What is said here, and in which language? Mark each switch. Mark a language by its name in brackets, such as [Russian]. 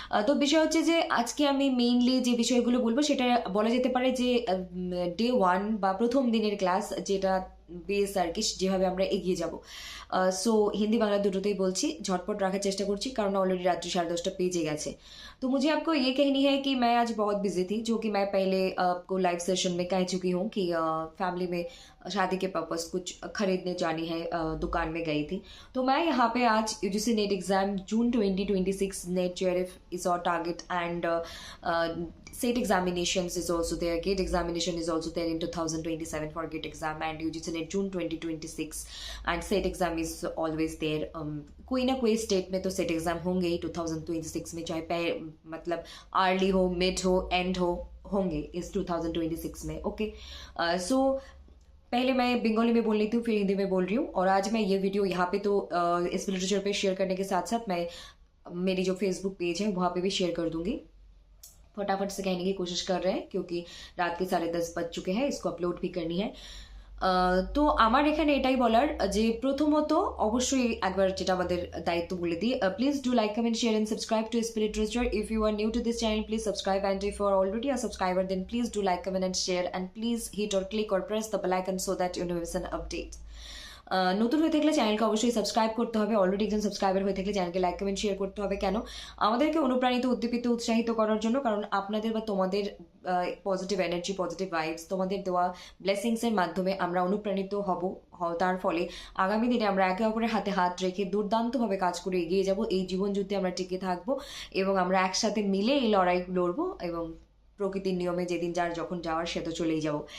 [Bangla] তো বিষয় হচ্ছে যে আজকে আমি মেইনলি যে বিষয়গুলো বলবো সেটা বলা যেতে পারে যে ডে ওয়ান বা প্রথম দিনের ক্লাস, যেটা বেস আর কি, যেভাবে আমরা এগিয়ে যাব। সো হিন্दी बांग्ला দুটোতেই বলছি, झटपट রাখার চেষ্টা করছি কারণ অলরেडी रात्रि 10:30 बेजे গেছে। [Hindi] तो मुझे आपको ये कहनी है कि मैं आज बहुत बिजी थी, जो कि मैं पहले आपको लाइव सेशन में कह चुकी हूँ कि फैमिली में शादी के पर्पस कुछ खरीदने जानी है, दुकान में गई थी। तो मैं यहाँ पे आज UGC net exam June 2026 net JRF is और target and [English] SAT examinations is also there, GATE examination is also there in 2027 for GATE exam, and UGC NET June 2026 and SAT exam is always there. [Hindi] कोई ना कोई state में तो set exam होंगे ही 2026 में, चाहे मतलब अर्ली हो, मिड हो, एंड हो, होंगे इस 2026 में। ओके, सो पहले मैं बंगाली में बोल रही थी, फिर हिंदी में बोल रही हूँ, और आज मैं ये वीडियो यहाँ पे तो इस लिटरेचर पे शेयर करने के साथ साथ मैं मेरी जो फेसबुक पेज है वहाँ पे भी शेयर कर दूंगी। फटाफट से कहने की कोशिश कर रहे हैं क्योंकि रात के 10:30 बज चुके हैं, इसको अपलोड भी करनी है। [Bangla] তো আমার এখানে এটাই বলার যে প্রথমত অবশ্যই একবার যেটা আমাদের দায়িত্ব বলে দিই, please do like, comment, share and subscribe to SP literature. [English] If you are new to this channel, please subscribe, and if you are already a subscriber then please do like, comment and share, and please hit or click or press the bell icon so that you never miss an update. [Bangla] নতুন হয়ে থাকলে চ্যানেলকে অবশ্যই subscribe করতে হবে, already একজন subscriber হয়ে থাকলে চ্যানেলকে লাইক, কমেন্ট, শেয়ার করতে হবে। কেন? আমাদেরকে অনুপ্রাণিত, উদ্দীপিত, উৎসাহিত করার জন্য, কারণ আপনাদের বা তোমাদের পজিটিভ এনার্জি, পজিটিভ ভাইবস, তোমাদের দেওয়া ব্লেসিংসের মাধ্যমে আমরা অনুপ্রাণিত হব। তার ফলে আগামী দিনে আমরা একে অপরের হাতে হাত রেখে দুর্দান্তভাবে কাজ করে এগিয়ে যাব, এই জীবন যুদ্ধে আমরা টিকে থাকবো এবং আমরা একসাথে মিলে এই লড়াই লড়বো, এবং প্রকৃতির নিয়মে যেদিন যার যখন যাওয়ার সে তো চলেই যাব।